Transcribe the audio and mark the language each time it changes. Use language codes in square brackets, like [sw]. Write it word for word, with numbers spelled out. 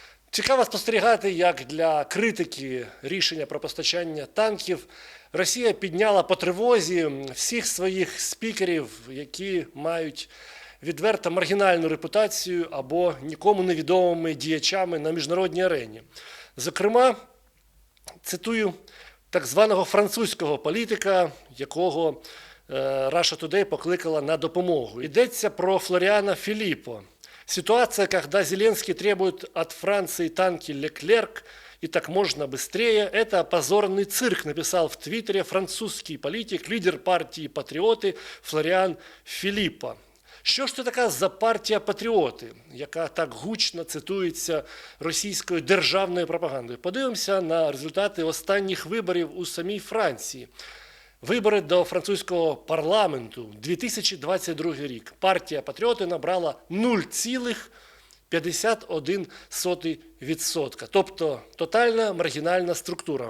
[uk] Цікаво спостерігати, як для критики рішення про постачання танків Росія підняла по тривозі всіх своїх спікерів, які мають відверто маргінальну репутацію або нікому невідомими діячами на міжнародній арені. Зокрема, цитую так званого французького політика, якого е, Russia Today покликала на допомогу. Йдеться про Флоріана Філіппо. [ru] Ситуация, когда Зеленский требует от Франции танки «Леклерк» и так можно быстрее, это позорный цирк, написал в Твиттере французский политик, лидер партии «Патріоти» Флоріан Філіппо. [uk] Що ж це така за партія «Патріоти», яка так гучно цитується російською державною пропагандою? Подивимося на результати останніх виборів у самій Франції. Вибори до французького парламенту, дві тисячі двадцять другий рік. Партія «Патріоти» набрала нуль цілих п'ятдесят одна відсотка, тобто тотальна маргінальна структура.